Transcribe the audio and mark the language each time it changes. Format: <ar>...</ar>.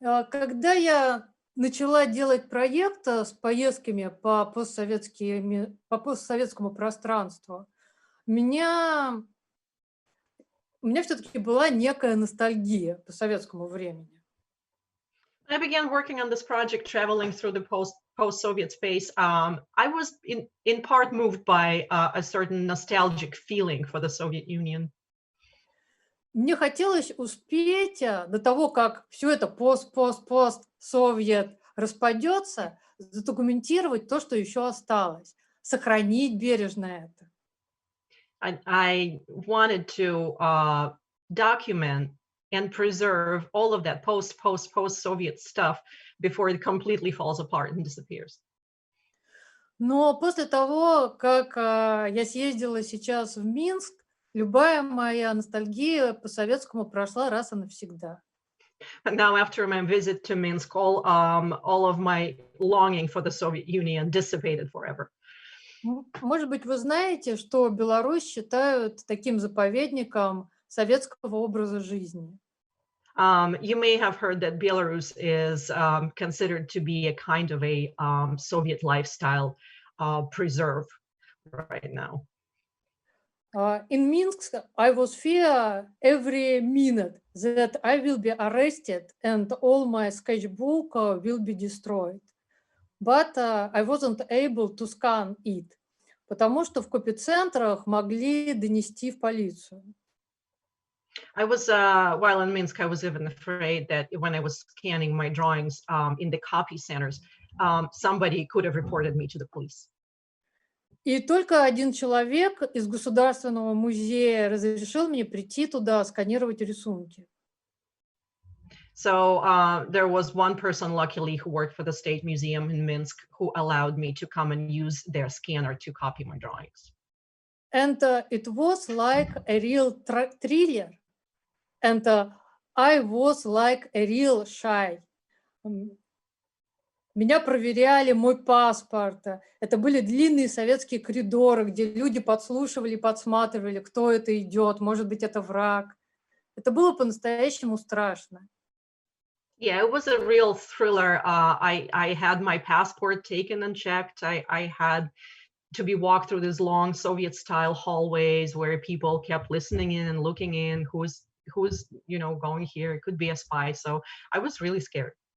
<ru>Когда я начала делать проект с поездками по постсоветскому пространству, у меня все-таки была некая ностальгия по советскому времени.</ru> <en>I began working on this project, traveling through the post-Soviet space. I was in part moved by a certain nostalgic feeling for the Soviet Union.</en> <ru>мне хотелось успеть до того, как все это пост-совет распадется, задокументировать то, что еще осталось, сохранить бережно это.</ru> <en>I wanted to document and preserve all of that post-Soviet stuff before it completely falls apart and disappears.</en> <ru>Но после того, как я съездила сейчас в Минск, любая моя ностальгия по советскому прошла раз и навсегда.</ru> <en>But now, after my visit to Minsk, all of my longing for the Soviet Union dissipated forever.</en> <ru>Может быть, вы знаете, что Беларусь считают таким заповедником советского образа жизни.</ru> <en>You may have heard that Belarus is considered to be a kind of a Soviet lifestyle preserve right now. In Minsk, I was fear every minute that I will be arrested and all my sketchbook will be destroyed. But I wasn't able to scan it,</en> <ru>потому что в копицентрах могли донести в полицию.</ru> <en>I was, while in Minsk, I was even afraid that when I was scanning my drawings in the copy centers, somebody could have reported me to the police.</en> <ru>И только один человек из Государственного музея разрешил мне прийти туда, сканировать рисунки.</ru> <en>So there was one person, luckily, who worked for the State Museum in Minsk, who allowed me to come and use their scanner to copy my drawings. And it was like a real thriller. And I was like a real shy.</en> <ru>Меня проверяли, мой паспорт. Это были длинные советские коридоры, где люди подслушивали, подсматривали, кто это идет, может быть, это враг. Это было по-настоящему страшно.</ru> <en>Yeah, it was a real thriller. I had my passport taken and checked. I had to be walked through these long Soviet-style hallways where people kept listening in and looking in. Who's going here? It could be a spy. So I was really scared.</en>